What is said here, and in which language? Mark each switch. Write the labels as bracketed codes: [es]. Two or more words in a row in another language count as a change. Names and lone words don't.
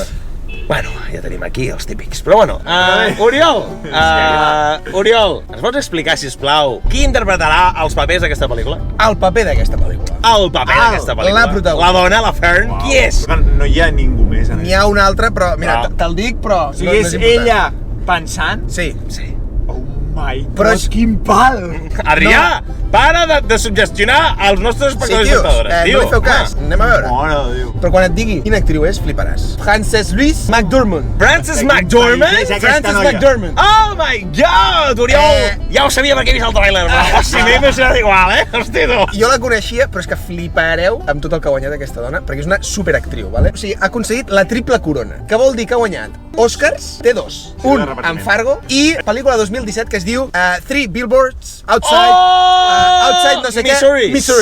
[ca] Bueno, ja tenim aquí els típics. Però bueno, Oriol, ens pots explicar, sisplau, qui interpretarà els papers d'aquesta pel·lícula? El paper d'aquesta pel·lícula. El paper d'aquesta pel·lícula. La protagonista. La dona, la Fern, qui és? No hi ha ningú més. N'hi ha una altra, però mira, te'l dic, però... O sigui, és ella pensant? Sí. [en] Oh my God, [ca] Però quin pal! Adrià, para de suggestionar els nostres espectadors i espectadores, tio. No li feu cas, anem a veure. Mare de Déu. Però quan et digui quina actriu és, fliparàs. Frances Louise McDormand. Frances McDormand? Frances McDormand. [en] Oh my God, [ca] Oriol! Ja ho sabia perquè he vist el tràiler, però si m'he imaginat igual, Hosti, tu. Jo la coneixia, però és que flipareu amb tot el que ha guanyat aquesta dona, perquè és una superactriu, vale? O sigui, ha aconseguit la triple corona, que vol dir que ha guanyat Oscars, té dos. Un amb Fargo i pel·lícula 2017 que es diu Three Billboards Outside no sé què, Missouri.